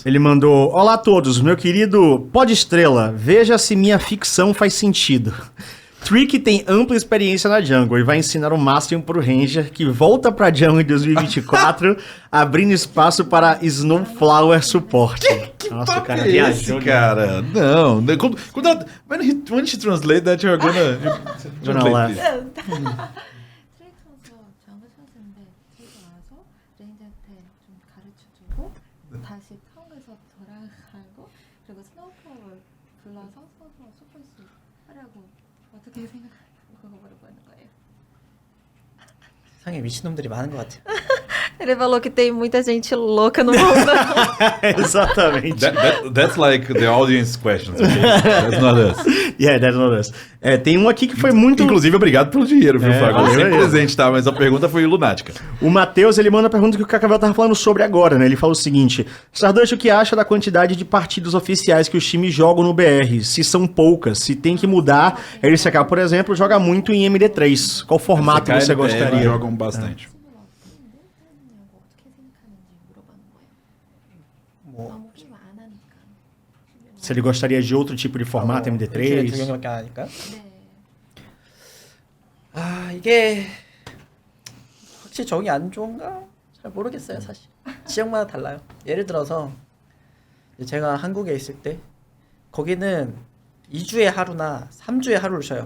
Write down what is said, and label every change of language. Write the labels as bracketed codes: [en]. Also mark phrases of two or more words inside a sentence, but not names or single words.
[pt] Ele mandou: olá a todos, meu querido Pod Estrela, veja se minha ficção faz sentido. Trick tem ampla experiência na jungle e vai ensinar o máximo pro Ranger, que volta pra jungle em 2024, abrindo espaço para Snowflower suporte. Nossa, o cara viajou, cara. Não. [en] When she translate that, you're gonna laugh. [ko] 트레이크 선수가 정글 선수인데 트레이크 와서 레인저한테 좀 가르쳐주고 다시 타운에서 돌아가고 그리고 스노우플로우를 불러서 스노우플로우 소프스 하려고 어떻게 생각하고 그거 물어보는 거예요. 세상에 미친놈들이 많은 것 같아요. [pt] Ele falou que tem muita gente louca no mundo. Exatamente. [en] That's like the audience questions, okay? That's not us. Yeah, that's not us. [pt] Tem um aqui que foi muito... Inclusive, obrigado pelo dinheiro, viu, Fábio? valeu Sempre aí. presente, tá? Mas a pergunta foi lunática. O Matheus, ele manda a pergunta que o Cacavel tava falando sobre agora, né? Ele fala o seguinte: Stardust, o que acha da quantidade de partidas oficiais que os times jogam no BR? Se são poucas, se tem que mudar. LCK, por exemplo, joga muito em MD3. Qual formato você gostaria? Jogam bastante. [ko] 너무 게임을 안 하니까. [pt] Se ele gostaria de outro tipo de formato, [ko] 일주일에 두 MD3? 경기밖에 안 하니까. 네. 아 이게 확실히 적이 안 좋은가? 잘 모르겠어요 사실. 지역마다 달라요. 예를 들어서 이제 제가 한국에 있을 때 거기는 2주에 하루나 3주에 하루를 쉬어요.